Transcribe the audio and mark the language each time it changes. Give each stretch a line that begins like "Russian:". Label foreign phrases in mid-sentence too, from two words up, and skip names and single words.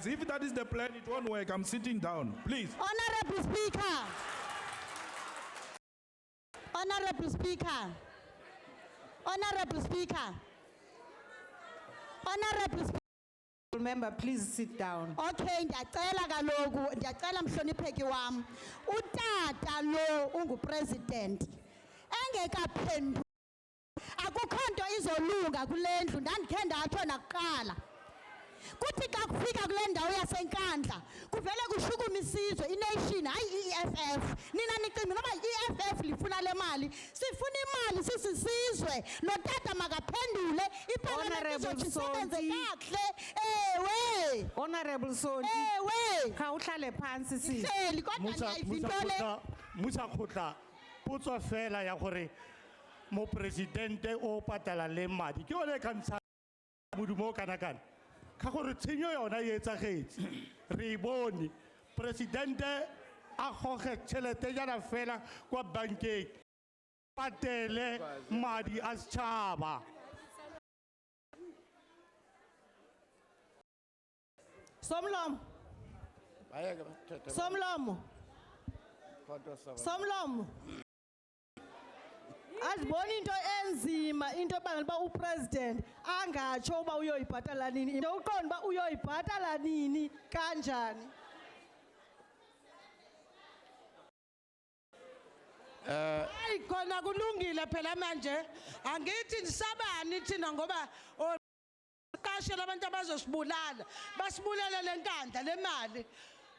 English: If that is the plan, it won't work. I'm sitting down. Please. Honorable Speaker. Honorable Speaker. Honorable Speaker. Honorable Speaker. Member, please sit down.
Xhosa: Okay, ndiyacela kaloku, ndiyacela mhlonipheki wam. Utata lo ungupresident. Engekaphendula. Akukho nto izolunga kule ndlu, ndandikhe ndatsho nakuqala. Kuthi xa kufika kule ndawo yasenkandla kuvele kushukuma isizwe ination hayi i-EFF. Nina nicinga noba i-EFF lifuna le mali, sifuna imali sisizwe. Lo tata makaphendule iparlamente izothi isebenze kakuhle. Ewe.
English: Honorable Sonti.
Xhosa: Ewe. Khawuhlale phansi sisi. Ihleli kodwa ndiyayivinto le.
Tswana: Musa khotla potso fela ya gore mo presidente o patala le madi ke one ka ntsha modumo kana kana ka gore tshenyo yona e etsagetse re bone presidente a goge tšhelete jana fela kwa bankeng patele madi a setšhaba.
Xhosa: Somlomo. Somlomo. Somlomo. Azibona into enzima into ebangela uba upresident angatsho uba uyoyibhatala nini. Into uqonda uba uyoyibhatala nini kanjani. Hayi khona kulungile phela manje angithi ndisabani thina ngoba qashela abantu abazosibulala basibulele lenkandla le mali